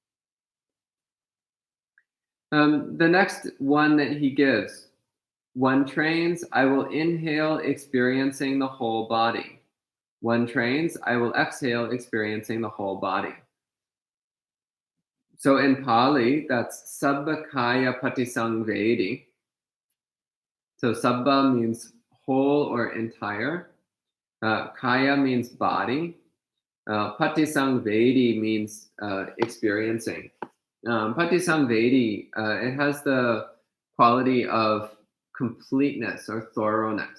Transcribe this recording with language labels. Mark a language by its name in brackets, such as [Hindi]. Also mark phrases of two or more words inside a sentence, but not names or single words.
[English] The next one that he gives, one trains, I will inhale experiencing the whole body. One trains, I will exhale experiencing the whole body. So in Pali, that's [Pali] sabba kaya patisangvedi. [English] So sabba means whole or entire. Kaya means body. Patisangvedi means experiencing. Patisangvedi, it has the quality of completeness or thoroughness.